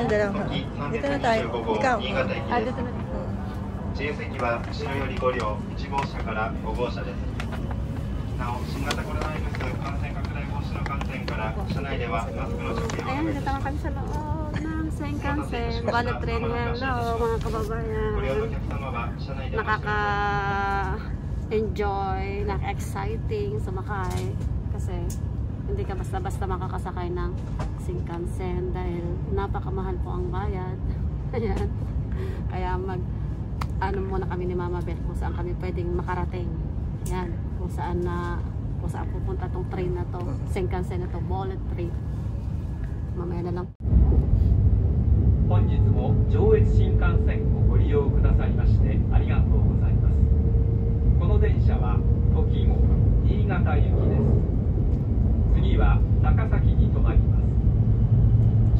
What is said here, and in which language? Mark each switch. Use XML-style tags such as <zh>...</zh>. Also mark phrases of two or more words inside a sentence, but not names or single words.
<tl>May dalawang. Dito na tayo. Ikaw. Dito na.</tl> <ja>自由席は後ろより5両、1号車から5号車です。なお、新型コロナウイルス感染拡大防止の観点から車内ではマスクの着用をお願いします。</ja> <tl>Ayan, dito na kami sa loob ng Shinkansen.</tl> <en>Bullet train.</en> <tl>Hello, mga kababayan.</tl> <ja>ご利用のお客様は車内でマスクの着用をお願いします。</ja> <tl>Nakaka-enjoy, nakaka-exciting sumakay. Kasi hindi ka basta-basta makakasakay ng Shinkansen dahil napakamahal po ang bayad. Ayan. Kaya ano muna kami ni Mama Beth kung saan kami pwedeng makarating. Yan, kung saan pupunta tong train na to, Shinkansen na to,</tl> <en>bullet train.</en> <tl>Mamaya na lang.</tl> <ja>本日も上越新幹線をご利用くださいましてありがとうございます。この電車はときも新潟行きです。次は高崎に停まります。</ja>